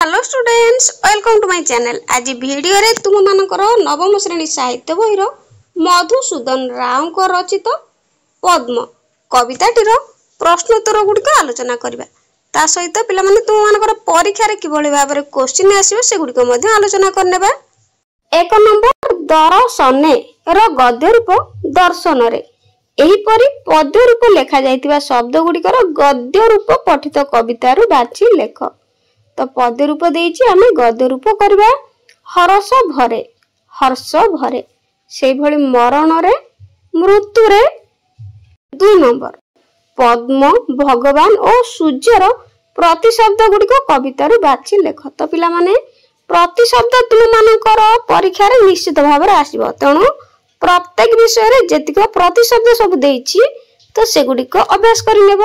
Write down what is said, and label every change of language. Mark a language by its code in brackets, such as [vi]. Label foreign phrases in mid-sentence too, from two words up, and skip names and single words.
[en] Hello students, welcome to my channel. [or] ଆଜି ଭିଡିଓ ରେ ତୁମ ମାନଙ୍କର ନବମ ଶ୍ରେଣୀ ସାହିତ୍ୟ ବହିର ମଧୁସୂଦନ ରାଓ କୁ ରଚିତ ପଦ୍ମ କବିତାଟିର ପ୍ରଶ୍ନୋତ୍ତର ଗୁଡ଼ିକ ଆଲୋଚନା କରିବା। ତା ସହିତ ପିଲା ମାନେ ତୁମ ମାନଙ୍କର ପରୀକ୍ଷା ରେ କିଭଳି ଭାବରେ କ୍ୱେଶ୍ଚନ ଆସିବ ସେ ଗୁଡ଼ିକ ମଧ୍ୟେ ଆଲୋଚନା କରିନେବା। ଏକ ନମ୍ବର ଦର୍ଶନେ ରୋ ଗଦ୍ୟ ରୂପ ଦର୍ଶନ ରେ ଏହିପରି ପଦ୍ୟ ରୂପ ଲେଖା ଯାଇଥିବା ଶବ୍ଦ ଗୁଡ଼ିକର ଗଦ୍ୟ ରୂପ ପଠିତ କବିତାରୁ ବାଛି ଲେଖ। ତ ପଦ୍ୟ ରୂପ ଦେଇଛି ଆମେ ଗଦ୍ୟ ରୂପ କରିବା। ହର୍ଷ ଭରେ ସେ ଭଲି ମରଣ ରେ ମୃତ୍ୟୁ ରେ। 2 ନମ୍ବର ପଦ୍ମ ଭଗବାନ ଓ ସୂର୍ଯ୍ୟର ପ୍ରତିଶବ୍ଦ ଗୁଡ଼ିକ କବିତାରୁ ବାଛି ଲେଖ। ତ ପିଲା ମାନେ ପ୍ରତିଶବ୍ଦ ତୁମ ମାନଙ୍କର ପରୀକ୍ଷା ରେ ନିଶ୍ଚିତ ଭାବ ରେ ଆସିବ, ତେଣୁ ପ୍ରତ୍ୟେକ ବିଷୟ ରେ ଯେତିକି ପ୍ରତିଶବ୍ଦ ସବୁ ଦେଇଛି ତ ସେ ଗୁଡ଼ିକ ଅଭ୍ୟାସ କରି ନେବ।